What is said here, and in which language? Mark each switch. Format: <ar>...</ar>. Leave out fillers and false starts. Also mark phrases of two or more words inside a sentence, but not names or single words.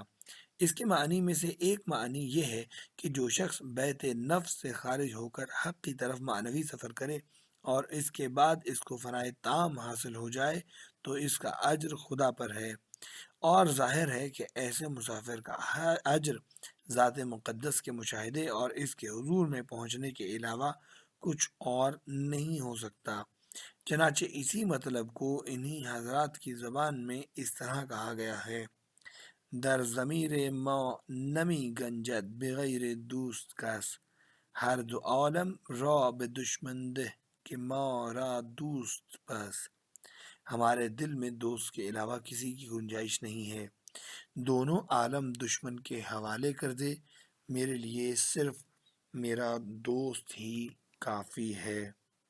<ur>اس کے معنی میں سے ایک معنی یہ ہے کہ جو شخص بیت نفس سے خارج ہو کر حق کی طرف معنوی سفر کرے اور اس کے بعد اس کو فنائے تام حاصل ہو جائے تو اس کا اجر خدا پر ہے، اور ظاہر ہے کہ ایسے مسافر کا اجر ذات مقدس کے مشاہدے اور اس کے حضور میں پہنچنے کے علاوہ کچھ اور نہیں ہو سکتا۔ چنانچہ اسی مطلب کو انہی حضرات کی زبان میں اس طرح کہا گیا ہے:</ur> <fa>در ضمیر ما نمی گنجد بغیر دوست کس، ہر دو عالم را به دشمن ده کہ ما را دوست پس۔</fa> <ur>ہمارے دل میں دوست کے علاوہ کسی کی گنجائش نہیں ہے، دونوں عالم دشمن کے حوالے کر دے، میرے لیے صرف میرا دوست ہی کافی ہے۔</ur>